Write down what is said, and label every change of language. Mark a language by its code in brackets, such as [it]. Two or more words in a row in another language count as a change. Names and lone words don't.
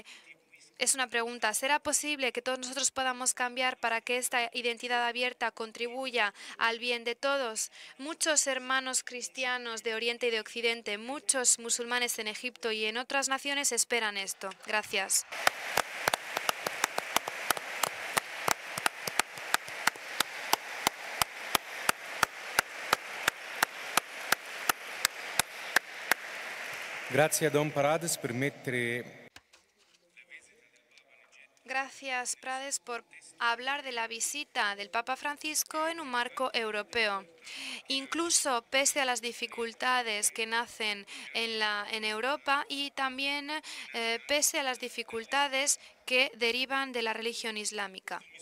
[es] Es una pregunta, ¿será posible que todos nosotros podamos cambiar para que esta identidad abierta contribuya al bien de todos? Muchos hermanos cristianos de Oriente y de Occidente, muchos musulmanes en Egipto y en otras naciones esperan esto. Gracias. [it] Grazie a Don Parades per mettere [es] Gracias, Prades, por hablar de la visita del Papa Francisco en un marco europeo. Incluso pese a las dificultades que nacen en Europa y también pese a las dificultades que derivan de la religión islámica.